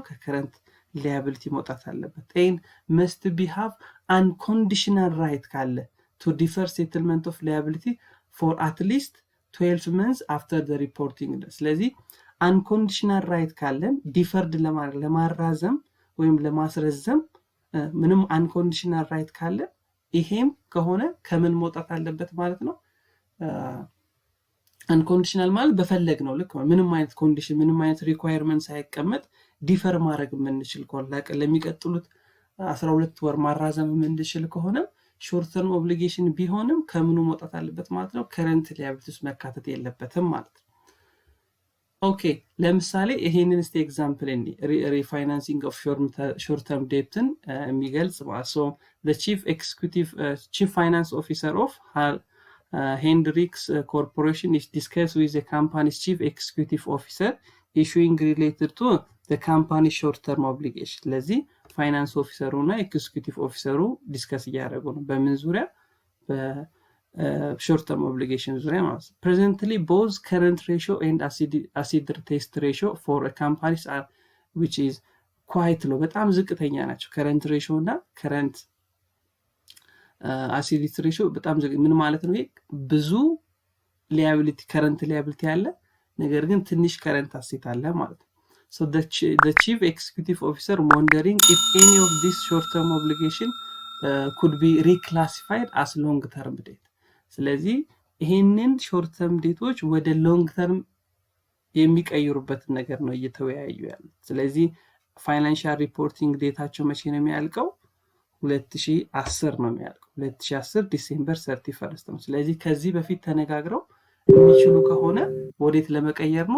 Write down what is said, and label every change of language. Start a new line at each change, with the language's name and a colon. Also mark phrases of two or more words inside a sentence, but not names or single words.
Amharic: ከከረንት ሊያቢሊቲ መውጣት አለበት።
English: and must be have unconditional right
Amharic: ካለ
English: to defer settlement of liability for at least 12 months after the reporting day።
Amharic: ስለዚህ
English: unconditional right
Amharic: ካለን ዲፈርድ ለማራዘም ወይም ለማስረዘም ምንም
English: unconditional right
Amharic: ካለ ይሄም ከሆነ ከምን መውጣት አለበት ማለት ነው? አንኮንዲሽናል ማለት በፈለግ ነው ልክ ምንም አይነት ኮንዲሽን ምንም አይነት ሪኳየርመንት ሳይቀመጥ ዲፈር ማድረግ የምንችል ከሆነ ለሚቀጥሉት 12 ወር ማራዘም የምንችል ከሆነ
English: short term obligation
Amharic: ቢሆንም ከምኑ መውጣት አለበት ማለት ነው?
English: current liability
Amharic: ውስጥ መካተት የለበትም ማለት ነው። ኦኬ ለምሳሌ ይሄንን እስቲ ኤግዛምፕል እንዲ
English: refinancing of short term debt
Amharic: የሚገልጽ ማለት ሶ
English: the chief finance officer of Hendrix Corporation is discussed with the company's chief executive officer issuing related to the company short term obligation።
Amharic: ለዚህ ፋይናንስ ኦፊሰሩ እና ኤክስኪዩቲቭ ኦፊሰሩ ዲስከስ እያደረጉ ነው በምን ዙሪያ? በሾርት ተርም ኦብሊጌሽን ዙሪያ ማለት ነው።
English: presently both current ratio and acid test ratio for a companies are which is quite low
Amharic: በጣም ዝቅተኛ ናቸው።
English: current ratio
Amharic: እና current አሲዲቲ ሬሽዮ በጣም ምን ማለት ነው? ይሄ ብዙ ሊያቢሊቲ
English: current liability
Amharic: አለ ነገር ግን ትንሽ
English: current asset
Amharic: አለ ማለት ነው።
English: so the chief executive officer monitoring if any of this short term obligation could be reclassified as long term debt።
Amharic: ስለዚህ ይሄንን ሾርት ተርም ዴቶች ወደ
English: long term
Amharic: የሚቀይሩበትን ነገር ነው እየተወያዩ ያሉት። ስለዚህ
English: financial reporting
Amharic: ዴታቸው መቼ ነው የሚያልቀው? 2010 ነው የሚያልቀው። 2010 ዲሴምበር 31 ነው። ስለዚህ ከዚህ በፊት ተነጋግረው የሚችሉ ከሆነ ወዴት ለመቀየር ነው?